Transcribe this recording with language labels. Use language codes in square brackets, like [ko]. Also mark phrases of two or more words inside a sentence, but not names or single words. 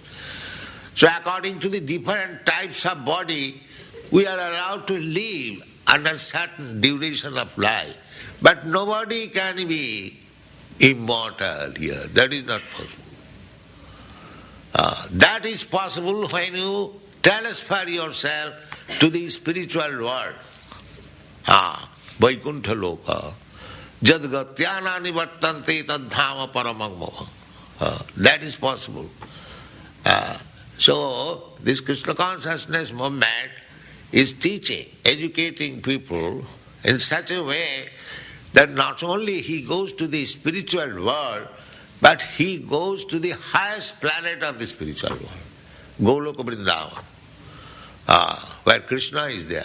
[en] So according to the different types of body, we are allowed to live under certain duration of life. But nobody can be immortal here. That is not possible. That is possible when you transfer yourself to the spiritual world. Vaikuntha Loka. [sa] जद्गत्याना निवत्तन्ते तधाम परमङ्ग मोह. [en] That is possible. So, this Krishna consciousness movement is teaching, educating people in such a way that not only he goes to the spiritual world, but he goes to the highest planet of the spiritual world, Goloka Vrindavan, where Krishna is there.